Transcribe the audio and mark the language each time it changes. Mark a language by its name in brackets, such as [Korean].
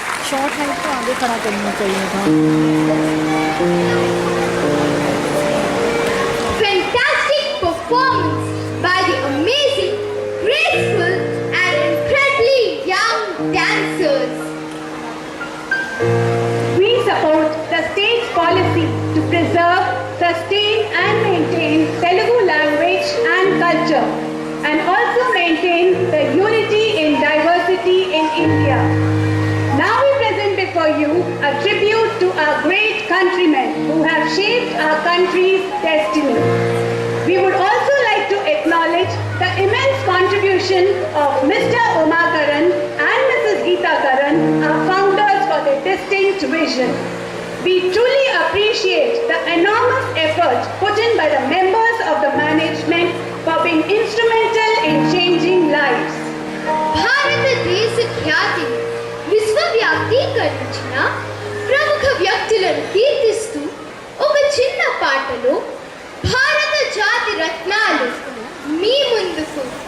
[Hindi] Short height को आगे खड़ा करना चाहिए था। [English] Fantastic performance by the amazing, graceful, and incredibly young dancers. We support the state's policy to preserve, sustain and maintain Telugu language and culture and also maintain the unity in diversity in India. Now we present before you a tribute to our great countrymen who have shaped our country's destiny. We would also like to acknowledge the immense contribution of Mr. Omakaran and Mrs. Geeta Karan, our founders, for their distinct vision. We truly appreciate the enormous effort put in by the members of the management for being instrumental in changing lives. [Telugu] భారతదేశ ఖ్యాతిని విశ్వవ్యాప్తీకరించిన ప్రముఖ వ్యక్తులను కీర్తిస్తూ ఒక చిన్న పాటలో భారత జాతి రత్నాలు మీ ముందుకు.